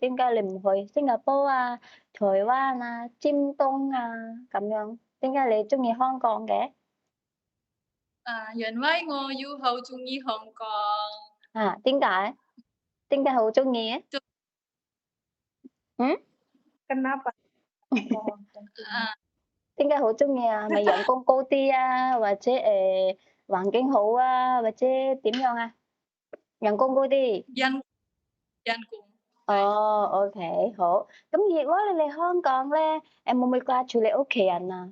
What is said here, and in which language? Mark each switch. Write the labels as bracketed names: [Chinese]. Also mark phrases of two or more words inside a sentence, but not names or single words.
[Cantonese] 點解你唔去新加坡啊、台灣啊、尖東啊咁樣？點解你中意香港嘅？因為我要好中意香港，啊，點解？點解好中意啊？就嗯？ [Indonesian] Kenapa kok tentunya? 啊 [Cantonese] 點解好中意啊？係咪人工高啲啊，或者環境好啊，或者點樣啊？人工高啲。人人工係哦，OK，好。咁如果你嚟香港咧，會唔會掛住你屋企人啊？